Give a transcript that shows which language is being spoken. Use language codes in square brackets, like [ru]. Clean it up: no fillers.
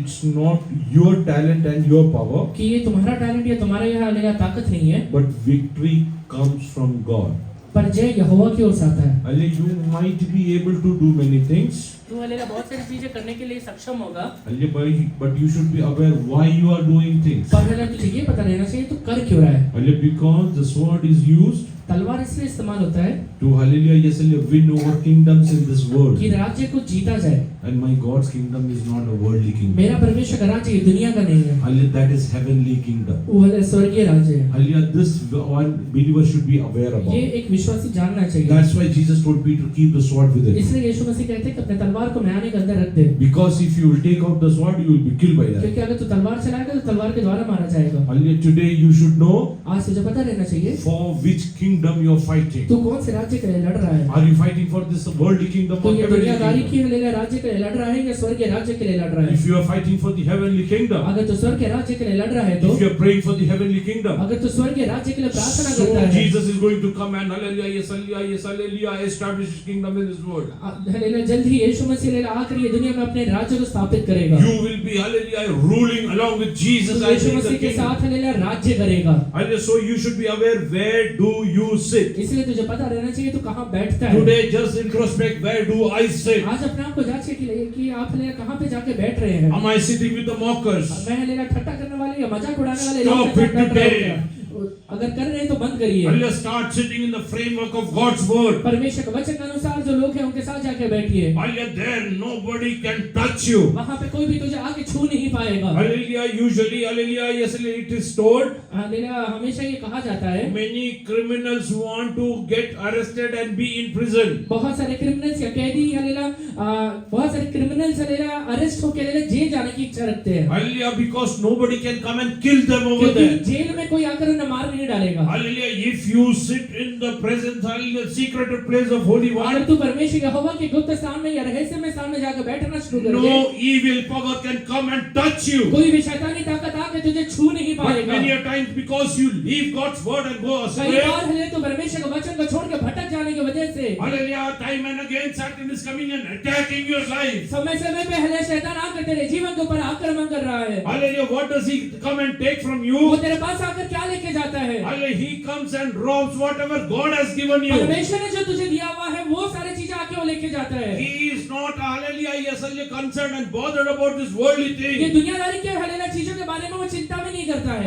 [en] it's not your talent and your power, [hi] कि ये तुम्हारा टैलेंट या तुम्हारे यहाँ हलेला ताकत नहीं है, [en] but victory comes from God. [hi] पर जय यहोवा की ओर से आता है. [en] Hallelujah, you might be able to do many things, [hi] तू हलेला बहुत सारी चीजें करने के लिए सक्षम होगा, [en] hallelujah, but you should be aware why you are doing things. [hi] पर हलेला तुझे ये पता रहना चाहिए तू कर क्यों रहा है. [en] Hallelujah, because the sword is used [hi] तलवार इसलिए इस्तेमाल होता है [en] to hallelujah, yes, hallelujah, win over kingdoms in this world. [hi] कि राज्य को जीता जाए। [en] And my God's kingdom is not a worldly kingdom. [hi] मेरा परमेश्वर का राज्य ये दुनिया का नहीं है, [en] Hallelujah, that is heavenly kingdom. [hi] वो स्वर्गीय राज्य है। [en] Hallelujah, this one believer should be aware about. [hi] ये एक विश्वासी जानना चाहिए। [en] That's why Jesus told Peter to keep the sword with it. [hi] इसलिए यीशु मसीह कहते हैं कि अपने तलवार को म्याने के अंदर रख दे, [en] Because if you will take out the sword, you will be killed by that. [hi] क्योंकि अगर तू तलवार चलाएगा तो तलवार के द्वारा मारा जाएगा। [en] Hallelujah, today you should know [hi] आज तुझे पता रहना चाहिए [en] for which kingdom you are fighting. [hi] तू कौन से राज्य के लिए लड़ रहा है। [en] Are you fighting for this worldly kingdom [hi] दुनियादारी [en] kingdom? [hi] की हलेला राज्य के लिए लड़ रहा है या स्वर्गीय राज्य के लिए लड़ रहा है। If you are fighting for the heavenly kingdom, अगर तू स्वर्गीय राज्य के लिए लड़ रहा है तो, [en] if you are praying for the heavenly kingdom, [hi] अगर तू स्वर्गीय राज्य के लिए प्रार्थना [en] so [hi] करता है, [en] Jesus is going to come and hallelujah, yes, hallelujah, establish his kingdom in this world. [hi] हलेला जल्द ही यीशु मसीह हलेला आकर ये दुनिया में अपने राज्य को स्थापित करेगा। [en] You will be hallelujah ruling along with Jesus [hi] तू [en] as [hi] यीशु [en] the [hi] मसीह के [en] king. [hi] साथ हलेला राज्य करेगा। [en] Hallelujah, so you should be aware where do you sit. [hi] इसलिए तुझे पता रहना चाहिए तू कहाँ बैठता है। [en] Today just introspect, where do I sit? [hi] आज अपने आप को जांचने के लिए कि आप हलेला कहाँ पे जाके बैठ रहे हैं। [en] Am I sitting with the mockers? [hi] मैं हलेला ठट्टा करने वाले या मजाक उड़ाने वाले [en] Stop [hi] साथ बैठ रहे हो क्या? अगर कर रहे हैं तो बंद करिए। [en] Hallelujah, start sitting in the framework of God's word. [hi] परमेश्वर के वचन के अनुसार जो लोग हैं उनके साथ जाके बैठिए। [en] Hallelujah, there nobody can touch you. [hi] वहाँ पे कोई भी तुझे आके छू नहीं पाएगा। [en] Hallelujah, usually, hallelujah, yes, it is told. [hi] Hallelujah, हमेशा ये कहा जाता है [en] Many criminals want to get arrested and be in prison. [hi] बहुत सारे क्रिमिनल्स या कैदी हलेला बहुत सारे क्रिमिनल्स हलेला अरेस्ट होके हलेला जेल जाने की इच्छा रखते हैं, [en] Hallelujah, because nobody can come and kill them over [hi] क्योंकि [en] there. [hi] जेल में कोई आकर उन्हें मार नहीं डालेगा। [en] Hallelujah, if you sit in the presence, hallelujah, secret place of Holy [hi] अगर [en] One, [hi] तू परमेश्वर यहोवा के गुप्त स्थान में या रहस्य में स्थान में जाकर बैठना शुरू कर दे, [en] no evil power can come and touch you. [hi] कोई भी शैतानी ताकत आके तुझे छू नहीं [en] But [hi] पाएगा। [en] many a times because you leave God's word and go [hi] कई [en] astray, [hi] बार हले तो परमेश्वर के वचन को छोड़ के भटक जाने की वजह से [en] hallelujah, time and again Satan is coming and attacking your life. [hi] समय समय पे हले शैतान आकर तेरे जीवन के ऊपर आक्रमण कर रहा है। [en] Hallelujah, what does he come and take from [hi] वो [en] you? [hi] तेरे पास आकर क्या लेके जाता है? [en] Hallelujah, he comes and robs whatever God has given you. [hi] परमेश्वर ने जो तुझे दिया हुआ है वो सारी चीजें आके वो लेके जाता है। [en] He is not, hallelujah, yes, hallelujah, concerned and bothered about this worldly [hi] ये [en] thing. [hi] दुनियादारी के हलेला चीजों के बारे में वो चिंता भी नहीं करता है।